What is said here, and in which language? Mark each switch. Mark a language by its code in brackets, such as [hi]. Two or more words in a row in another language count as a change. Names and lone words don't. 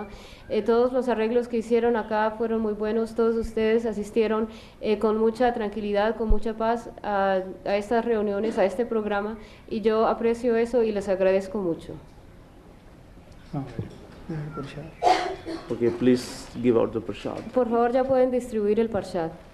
[es] Todos los arreglos que hicieron acá fueron muy buenos. Todos ustedes asistieron con mucha tranquilidad, con mucha paz a estas reuniones, a este programa, y yo aprecio eso y les agradezco mucho. [en] Okay, please give out the prasad. [es] Por favor, ya pueden distribuir el prasad.